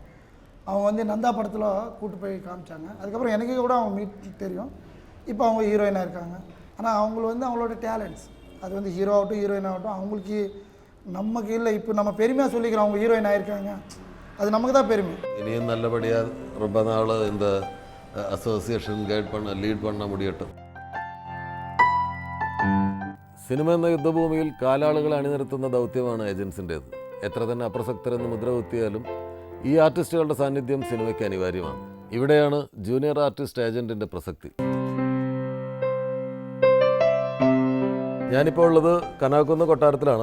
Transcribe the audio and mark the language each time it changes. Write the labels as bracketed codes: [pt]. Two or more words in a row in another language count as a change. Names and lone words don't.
[ta] அவங்க வந்து நந்தா படத்தில் கூப்பிட்டு போய் காமிச்சாங்க. அதுக்கப்புறம் எனக்கு கூட அவங்க மீட் தெரியும். இப்போ அவங்க ஹீரோயினாக இருக்காங்க. ஆனால் அவங்களுக்கு வந்து அவங்களோட டேலண்ட்ஸ் அது வந்து ஹீரோ ஆகட்டும் ஹீரோயின் ஆகட்டும் அவங்களுக்கு நமக்கு இல்லை. இப்போ நம்ம பெருமையாக சொல்லிக்கிறோம் அவங்க ஹீரோயின் ஆகிருக்காங்க, அது நமக்கு தான் பெருமை. இனியும் நல்லபடியாக ரொம்ப நாள் இந்த [en] association lead [ta] பண்ண முடியட்டும். [ml] സിനിമ എന്ന യുദ്ധഭൂമിയിൽ കാലാളുകളെ അണിനിരത്തുന്ന ദൗത്യമാണ് ഏജൻസിൻ്റേത്. എത്ര തന്നെ അപ്രസക്തരെന്ന് മുദ്ര കുത്തിയാലും ഈ ആർട്ടിസ്റ്റുകളുടെ സാന്നിധ്യം സിനിമയ്ക്ക് അനിവാര്യമാണ്. ഇവിടെയാണ് ജൂനിയർ ആർട്ടിസ്റ്റ് ഏജൻറ്റിൻ്റെ പ്രസക്തി. ഞാനിപ്പോൾ ഉള്ളത് കനാക്കുന്ന് കൊട്ടാരത്തിലാണ്.